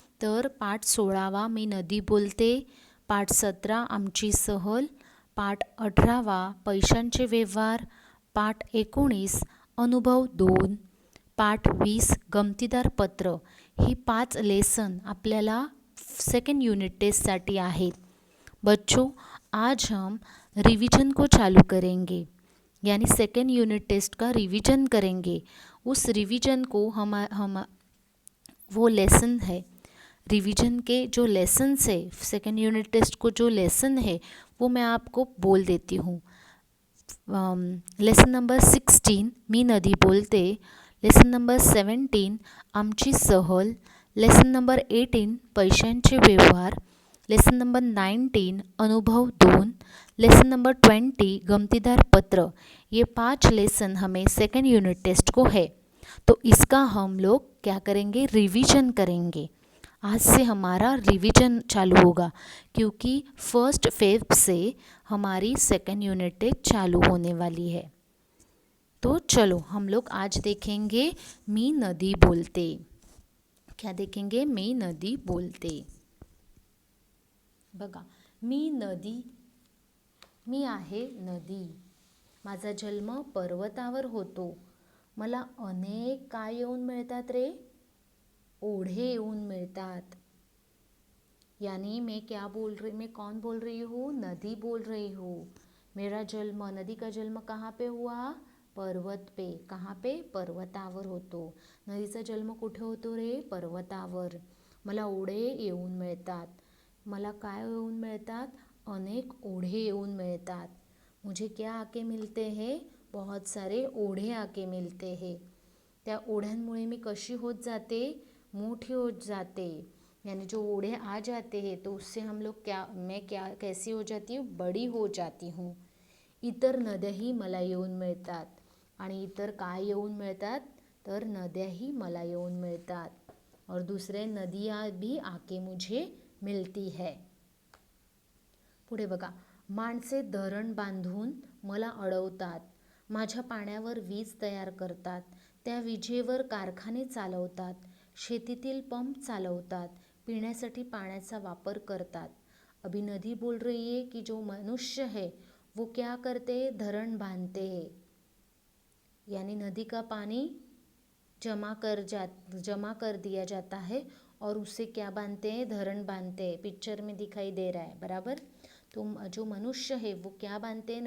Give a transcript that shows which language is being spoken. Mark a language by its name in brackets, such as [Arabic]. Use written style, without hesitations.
[Marathi] तर पाठ 16वा मी नदी बोलते, पाठ 17 आमची सहल, पाठ 18वा पैशांचे व्यवहार, पाठ 19 अनुभव 2, पाठ 20 गमतीदार पत्र. ही 5 लेसन आपल्याला सेकंड यूनिट टेस्टसाठी आहेत. [Hindi] बच्चों, आज हम रिवीजन को चालू करेंगे, यानी सेकंड यूनिट टेस्ट का रिवीजन करेंगे. उस रिवीजन को हम वो लेसन है, रिवीजन के जो लेसन्स है, सेकंड यूनिट टेस्ट को जो लेसन है वो मैं आपको बोल देती हूँ. [Marathi] लेसन नंबर 16 मी नदी बोलते, लेसन नंबर 17 आमची सहल, लेसन नंबर 18 पैशांचे व्यवहार, लेसन नंबर 19 अनुभव 2, लेसन नंबर 20 गमतीदार पत्र. [Hindi] ये 5 लेसन हमें सेकंड यूनिट टेस्ट को है, तो इसका हम लोग क्या करेंगे? रिवीजन करेंगे. आज से हमारा रिवीजन चालू होगा, क्योंकि 1 फेब से हमारी सेकंड यूनिट टेस्ट चालू होने वाली है. तो चलो हम लोग आज देखेंगे मी नदी बोलते. क्या देखेंगे? [Marathi] मी नदी बोलते. बघा, मी नदी, मी आहे नदी, माझा जन्म पर्वतावर होतो, मला अनेक काय येऊन मिळतात रे? ओढे येऊन मिळतात. [Hindi] यानी मैं क्या बोल रही, मैं कौन बोल रही हूँ? नदी बोल रही हूँ. मेरा जन्म, नदी का जन्म कहाँ पे हुआ? पर्वत पे. कहाँ पे? [Marathi] पर्वतावर होतो. नदीचा जन्म कुठे होतो रे? पर्वतावर. मला ओढे येऊन मिळतात. मला काय येऊन मिळतात? अनेक ओढे येऊन मिळतात. [Hindi] मुझे क्या आके मिलते हैं? बहुत सारे ओढे आके मिलते हैं. [Marathi] त्या ओढ्यांमुळे मी कशी होत जाते? मोठी होत जाते. [Hindi] यानी जो ओढ़े आ जाते हैं तो उससे हम लोग क्या, मैं क्या कैसी हो जाती हूँ? बड़ी हो जाती हूँ. [Marathi] इतर नद्याही मला येऊन मिळतात. आणि इतर काय येऊन मिळतात? तर नद्याही मला येऊन मिळतात. [Hindi] और दूसरे नदियाँ भी आके मुझे मिलती है. [Marathi] पुढे बघा, माणसे धरण बांधून मला अडवतात, माझ्या पाण्यावर वीज तयार करतात, त्या विजेवर कारखाने चालवतात, शेतीतील पंप चालवतात, पीण्यासाठी पाण्याचा वापर करतात. [Hindi] अभी नदी बोल रही है कि जो मनुष्य है वो क्या करते? धरण बांधते हैं. यानी नदी का पानी जमा कर दिया जाता है और उसे क्या बांधते हैं? धरण बांधते हैं. पिक्चर में दिखाई दे रहा है, बराबर. तो जो मनुष्य है वो क्या बांधते हैं?